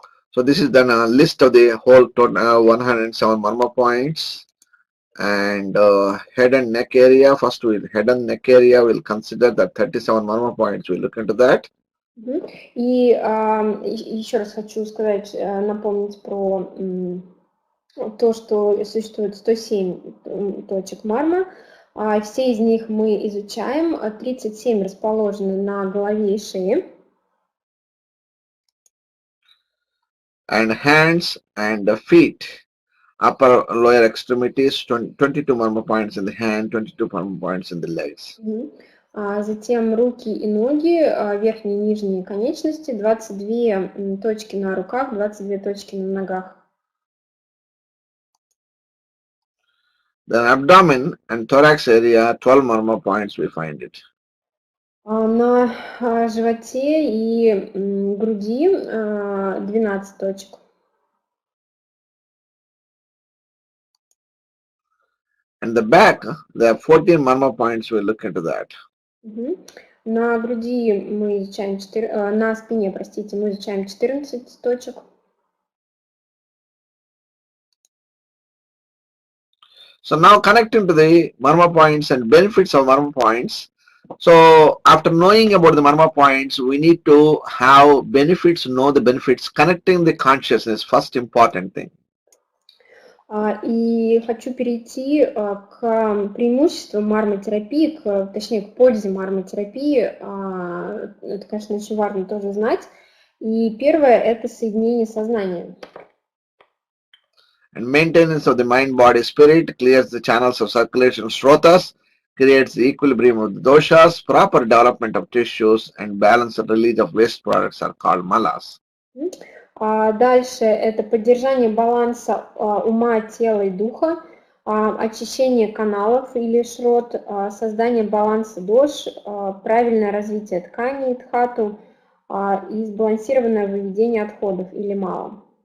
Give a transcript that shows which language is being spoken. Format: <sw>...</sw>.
<en>So this is then a list of the whole 107 marma points, and head and neck area. First, with head and neck area, we'll consider that 37 marma points. We'll look into that.</en> <ru>И еще раз хочу сказать, напомнить про то, что существует 107 точек марма. Все из них мы изучаем. 37 расположены на голове и шее.</ru> <en>And hands and the feet, upper lower extremities, 22 marma points in the hand, 22 marma points in the legs.</en> <ru>Затем руки и ноги, верхние и нижние конечности, 22 точки на руках, 22 точки на ногах.</ru> <en>Then abdomen and thorax area, 12 marma points we find it.</en> <ru>На животе и груди 12 точек.</ru> <en>And the back, there are 14 marma points, we'll look into that.</en> <ru>На груди мы изучаем на спине, простите, мы изучаем 14 точек.</ru> <en>So now connecting to the marma points and benefits of marma points. So after knowing about the marma points, we need to have benefits, know the benefits, connecting the consciousness, first important thing.</en> <ru>И хочу перейти к преимуществам марматерапии, точнее к пользе марматерапии. Это, конечно, очень важно тоже знать. И первое – это соединение сознания.</ru> <en>And maintenance of the mind, body, spirit clears the channels of circulation of shrotas, creates the equilibrium of the doshas, proper development of tissues, and balance and release of waste products are called malas.</en> <ru>Дальше это поддержание баланса ума, тела и духа, очищение каналов или шрот, создание баланса дош, правильное развитие тканей, дхату и сбалансированное выведение отходов или мала.</ru>